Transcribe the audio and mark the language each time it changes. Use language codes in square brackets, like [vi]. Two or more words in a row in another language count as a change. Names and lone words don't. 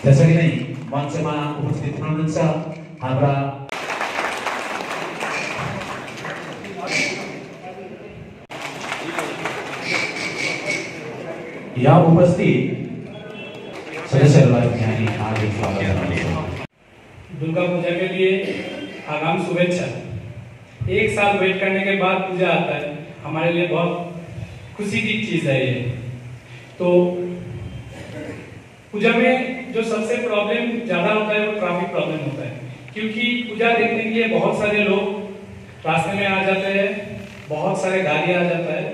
[ne] त्यसरी नै मञ्चमा उपस्थित हुनुहुन्छ हाम्रा यहाँ उपस्थित सदस्यहरूलाई यहाँ हार्दिक स्वागत गर्दछु। [hi] दुर्गा पूजा के लिए आगाम शुभेच्छा। एक साल वेट करने के बाद पूजा आता है, हमारे लिए बहुत खुशी की चीज है ये। तो पूजा में जो सबसे प्रॉब्लम ज्यादा होता है वो [en] traffic problem [hi] होता है, क्योंकि पूजा देखने के लिए बहुत सारे लोग रास्ते में आ जाते हैं, बहुत सारे गाड़ी आ जाता है।